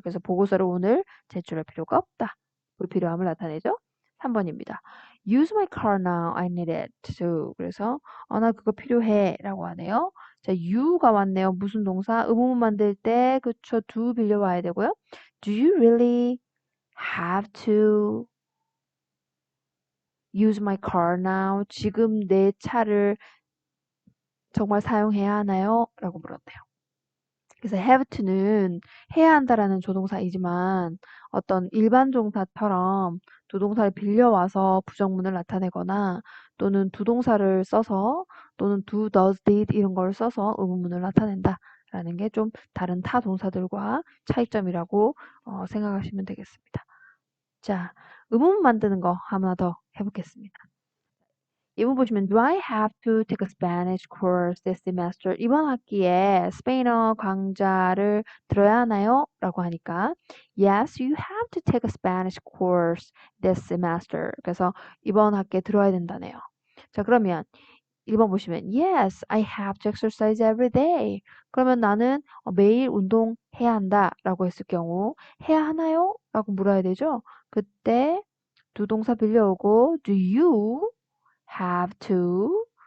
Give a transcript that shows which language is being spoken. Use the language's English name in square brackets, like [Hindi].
[Korean] 그래서 보고서를 오늘 제출할 필요가 없다. 불필요함을 나타내죠. 3번입니다. [English] Use my car now. I need it to. [Korean] 그래서 나 그거 필요해 라고 하네요. 자, you가 왔네요. 무슨 동사? 의문문 만들 때 그쵸 do 빌려와야 되고요. [English] Do you really have to use my car now? [Korean] 지금 내 차를 정말 사용해야 하나요? 라고 물었네요. 그래서 have to는 해야 한다라는 조동사이지만 어떤 일반 동사처럼 두 동사를 빌려와서 부정문을 나타내거나 또는 두 동사를 써서 또는 do, does, did 이런 걸 써서 의문문을 나타낸다라는 게 좀 다른 타 동사들과 차이점이라고 생각하시면 되겠습니다. 자, 의문문 만드는 거 하나 더 해보겠습니다. 이번 보시면 [English] Do I have to take a Spanish course this semester? [Korean] 이번 학기에 스페인어 강좌를 들어야 하나요? 라고 하니까 [English] Yes, you have to take a Spanish course this semester. [Korean] 그래서 이번 학기에 들어야 된다네요. 자, 그러면 1번 보시면 [English] Yes, I have to exercise every day. [Korean] 그러면 나는 매일 운동해야 한다 라고 했을 경우 해야 하나요? 라고 물어야 되죠. 그때 두 동사 빌려오고 [English] Do you have to